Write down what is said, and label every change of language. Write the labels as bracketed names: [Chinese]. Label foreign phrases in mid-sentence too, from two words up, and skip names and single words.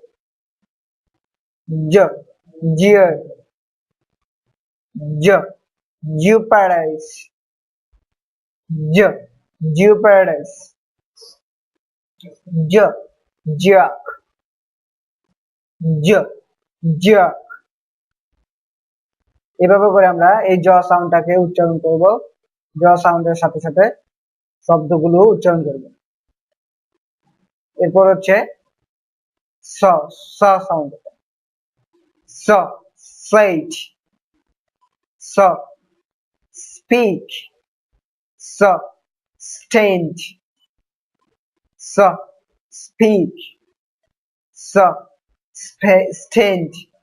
[English] জ, jeer, জ, jeopardize, জ, jeopardize, জ, jerk, জ, jerk। [Bangla] এভাবে করে আমরা এই জ সাউন্ডটাকে উচ্চারণ করব। জ সাউন্ডের সাথে সাথে শব্দগুলো উচ্চারণ করব। এরপর হচ্ছে স, স সাউন্ড। [English] স, slate, স, speak, স, stand, স, speak, স, stand,